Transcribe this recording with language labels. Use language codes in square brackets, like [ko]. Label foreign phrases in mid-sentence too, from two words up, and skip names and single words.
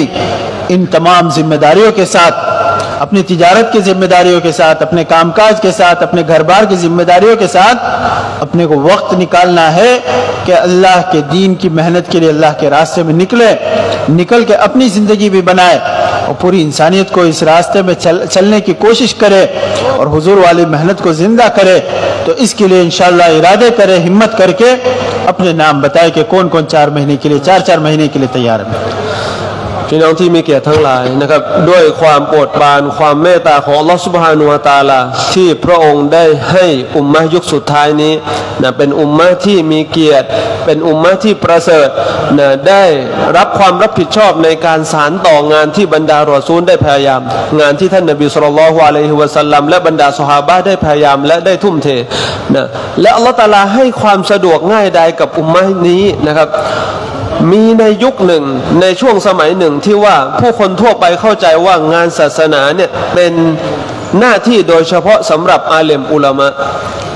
[hi] इन तमाम जिम्मेदारियों के साथ, अपनी तिजारत की जिम्मेदारियों के साथ, अपने कामकाज के साथ, अपने घर बार की जिम्मेदारियों के साथ अपने को वक्त निकालना है कि अल्लाह के दीन की मेहनत के लिए अल्लाह के रास्ते में निकल के अपनी ज़िंदगी भी बनाए और पूरी इंसानियत को इस रास्ते में चलने की कोशिश करे और हुजूर वाली मेहनत को ज़िंदा करे। तो इसके लिए इंशाअल्लाह इरादे करे, हिम्मत करके अपने नाम बताए कि कौन कौन 4 महीने के लिए, 4 महीने के लिए तैयार है। [th] พี่น้องที่มีเกียรติทั้งหลายนะครับด้วยความโปรดปรานความเมตตาของ [ar] الله سبحانه وتعالى [th] ที่พระองค์ได้ให้อุมมะห์ยุค สุดท้ายนี้นะเป็นอุมมะห์ที่มีเกียรติเป็นอุมมะห์ที่ประเสริฐนะได้รับความรับ ผิดชอบในการสานต่องานที่บรรดารอซูลได้พยายามงานที่ท่านนบี [ar] صلى الله عليه وسلم [th] และบรรดาซอฮาบะห์ได้พยายามและได้ทุ่มเทนะและ [ar] الله تعالى [th] ให้ความสะดวกง่ายดายกับอุมมะห์นี้นะครับมีในยุคหนึ่งในช่วงสมัยหนึ่งที่ว่าผู้คนทั่วไปเข้าใจว่างานศาสนาเนี่ยเป็นหน้าที่โดยเฉพาะสำหรับอาเลมอุลามะ